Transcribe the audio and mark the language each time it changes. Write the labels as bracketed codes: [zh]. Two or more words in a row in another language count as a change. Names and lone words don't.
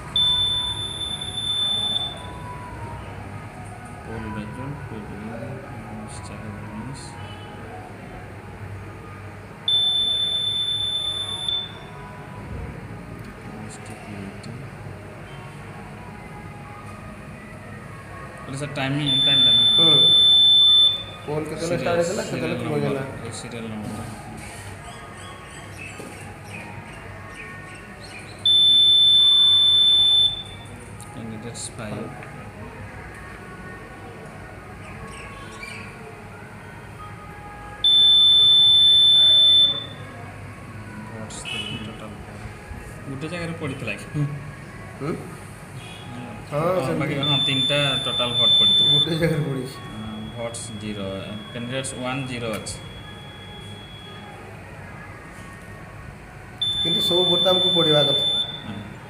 [en] poll result [or] ଟାଇମଟା ନା ପୋଲ୍ କେତେବେଳେ ଷ୍ଟାର୍ଟ ହେଇଥିଲା, କେତେବେଳେ କ୍ଲୋଜ୍ ହେଲା। [en] serial number candidates 5, votes total [or] ଗୋଟେ ଜାଗାରେ ପଡ଼ିଥିଲା କି ହଁ ବାକି ହଁ ତିନିଟା [en] total vote [or] ପଡ଼ିଥିଲା। ଗୋଟେ ଜାଗାରେ ପଡ଼ିଛି। ଭୋଟ୍ସ 0, କ୍ୟାଣ୍ଡିଡେଟ୍ସ 1 0 ଅଛି। କିନ୍ତୁ ସବୁ ଭୋଟ ଆମକୁ ପଡ଼ିବା କଥା ମକବୁଲରେ।